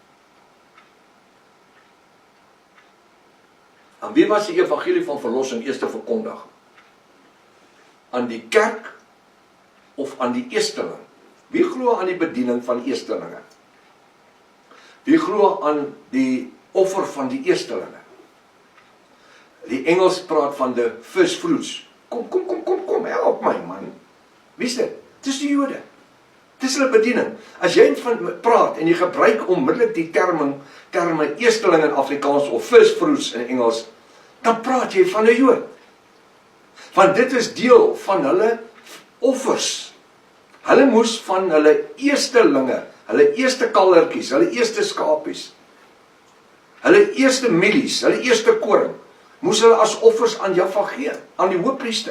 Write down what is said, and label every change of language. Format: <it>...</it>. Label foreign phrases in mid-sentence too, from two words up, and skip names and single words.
<af>Aan wie was die evangelie van verlossing eers verkondig? Aan die kerk of aan die eersteling? Wie glo aan die bediening van eerstelinge? Wie glo aan die offer van die eerstelinge? Die Engels praat van</af> <en>the first fruits.</en> <af>Kom, help my man. Wie is dit? Het is die Jode. Het is hulle bediening. As jy van praat en jy gebruik onmiddellik die terme eersteling in Afrikaans of</af> <en>first fruits</en> <af>in Engels, dan praat jy van 'n Jood. Want dit is deel van hulle offers. Hulle moes van hulle eerstelinge, hulle eerste kallertjies, hulle eerste skapies, hulle eerste mielies, hulle eerste koring, moes hulle as offers aan Jahwe gee, aan die hoofpriester.</af>